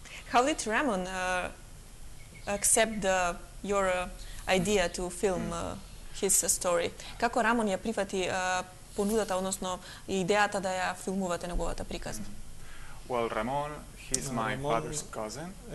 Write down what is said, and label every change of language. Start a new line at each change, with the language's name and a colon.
English: How did Ramon accept your idea to film his story?
Macedonian: Како Рамон ја прифати понудата, односно идејата да ја филмувате неговата приказна?
English: Well, Ramon, he's my father's cousin.